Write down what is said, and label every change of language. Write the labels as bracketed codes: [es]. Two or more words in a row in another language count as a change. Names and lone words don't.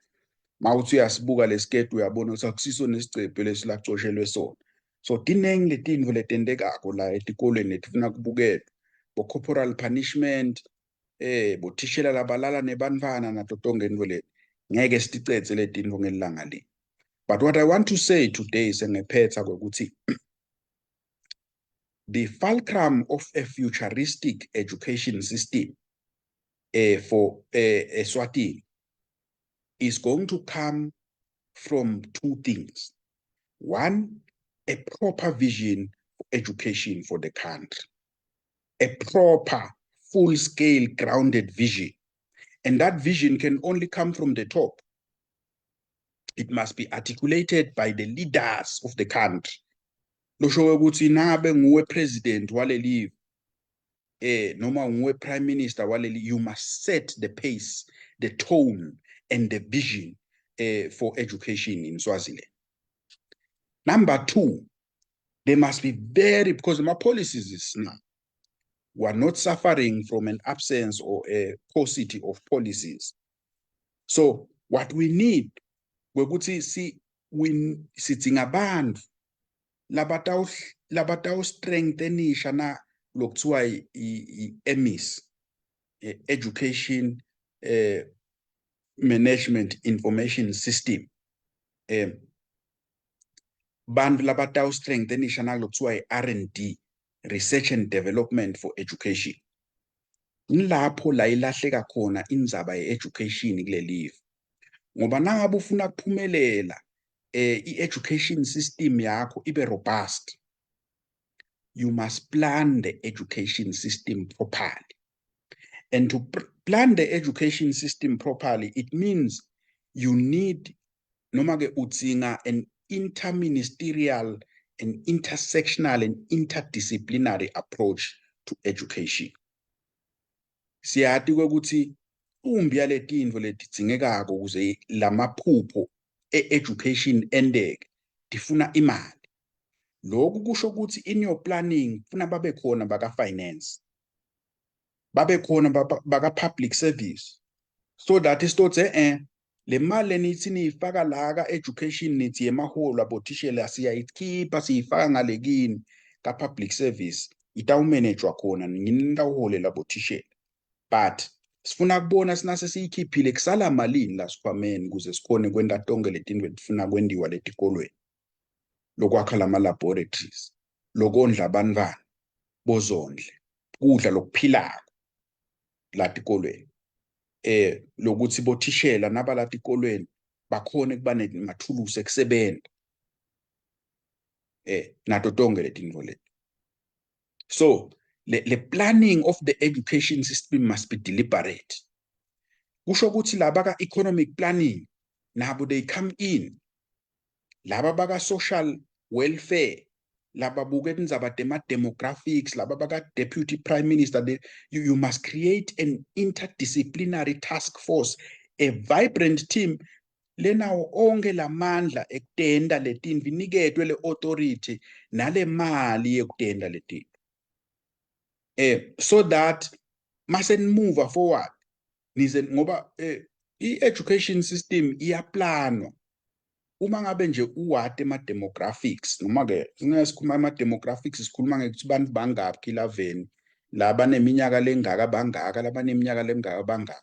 [ss] Mawuthi uyasibuka lesiketi uyabona ukuthi akusiso nesigcebhe lesilacoshelwe sona. So tiningi letinto letendekako la etikolweni letifuna kubukelwa, bo- [en] corporal punishment, [ss] bothishela labalala nebantfwana nato tonke leti. Ngeke siticetse letinto ngelilanga li. [en] But what I want to say today [ss] sengephetha kwekuthi [en] the fulcrum of a futuristic education system for Eswatini is going to come from two things. One, a proper vision for education for the country, a proper, full-scale, grounded vision. And that vision can only come from the top. It must be articulated by the leaders of the country. [ss] Losho ukuthi nabe nguwe president waleli noma nguwe [en] prime minister waleli, you must set the pace, the tone and the vision for education in Swaziland. Number two, they must be because my policies is now, we are not suffering from an absence or a paucity of policies. So what we need, we sitting [ss] abantu labataw strengthenisha na lokuthiwa i-EMIS, Education Management Information System. Bantu labataw strengthenisha na lokuthiwa i-R&D, Research and Development for Education. Nilapho la ilahleka khona indzaba ye-education kulelive. Ngoba nangabe ufuna kuphumelela i-education system yakho ibe robust, [en] you must plan the education system properly. And to plan the education system properly, it means you need [ss] noma-ke udzinga [en] an interministerial, an intersectional and interdisciplinary approach to education. [ss] Siyati ukuthi umbi yale tinto letidzingekako ukuze lamaphupho education endeke tifuna imali. Lokhu kusho ukuthi [en] in your planning [ss] funa babe khona baka finance, babe khona baka [en] public service, so that [ss] isitothe le mali nithi niyifaka la ka education nithi yemaholo abothishela siyayikhipha siyifaka ngalekini ka [en] public service [ss] itawumanejwa khona nginitawuholela abothishela. But sifuna kubona sinase siyikhiphile kusala malini la sikhwameni ukuze sikhone kwenta tonke letinto letifuna kwendiwa letikolweni, lokwakha lama laboratories, lokondla abantwana bozondle, kudla lokuphilako la tikolweni, lokuthi bothishela nabala tikolweni bakhone kuba nemathulusi ekusebenta, nato tonke letinto leti. [en] So the planning of the education system must be deliberate. [ss] Kusho ukuthi laba ka [en] economic planning [ss] nabo [en] they come in, [ss] laba baka [en] social welfare, [ss] laba buke indzaba demographics, laba baka [en] deputy prime minister, you must create an interdisciplinary task force, a vibrant team [ss] lenawo onke lamandla ekutenda letinto iniketwe le authority nale mali yekutenda letinto. [en] So that must move forward. [ss] Ngoba i-education system iyaplanwa. Uma ngabe nje uwate ama-demographics, noma-ke singasikhuluma ama-demographics sikhuluma ngekuthi bantu bangaphi kilaveni, laba neminyaka lengaka bangaka, laba neminyaka lengaka bangaka.